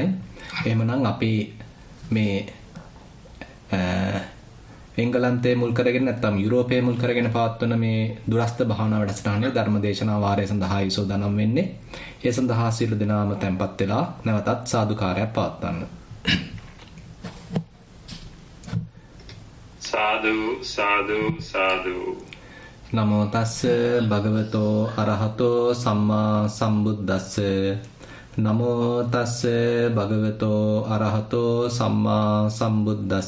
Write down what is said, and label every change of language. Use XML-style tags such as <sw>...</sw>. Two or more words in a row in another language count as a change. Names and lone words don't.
<si>එහෙමනම් අපි මේ එංගලන්තයේ මුල් කරගෙන නැත්නම් යුරෝපයේ මුල් කරගෙන පවත්වන මේ දුරස්ත භාවනා වැඩසටහනේ ධර්මදේශනා වාරය සඳහා යොදානම් වෙන්නේ. ඒ සඳහා සියලු දෙනාම tempත් වෙලා නැවතත් සාදුකාරයක් පවත්වන්න. සාදු සාදු සාදු.</si> <pi>නමෝ තස්ස භගවතෝ අරහතෝ සම්මා සම්බුද්දස්ස. නමෝ තස්ස භගවතෝ අරහතෝ සම්මා සම්බුද්දස්ස.</pi>